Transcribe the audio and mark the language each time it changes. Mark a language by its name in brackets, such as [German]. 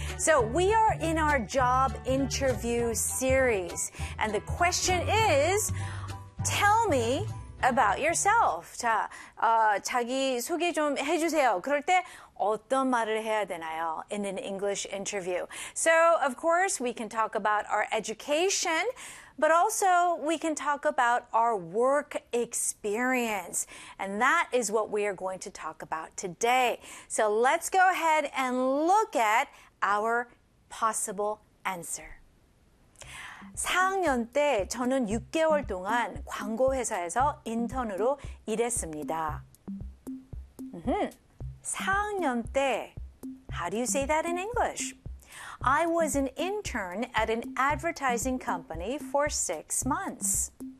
[English] So we are in our job interview series. And the question is, tell me about yourself. [Korean] 자, 자기 소개 좀 해주세요. 그럴 때 어떤 말을 해야 되나요? [English] In an English interview. So, of course, we can talk about our education, but also we can talk about our work experience. And that is what we are going to talk about today. So let's go ahead and look at our possible answer. [Korean] 4학년 때 저는 6개월 동안 광고 회사에서 인턴으로 일했습니다. 4학년 때, [English] how do you say that in English? I was an intern at an advertising company for 6 months.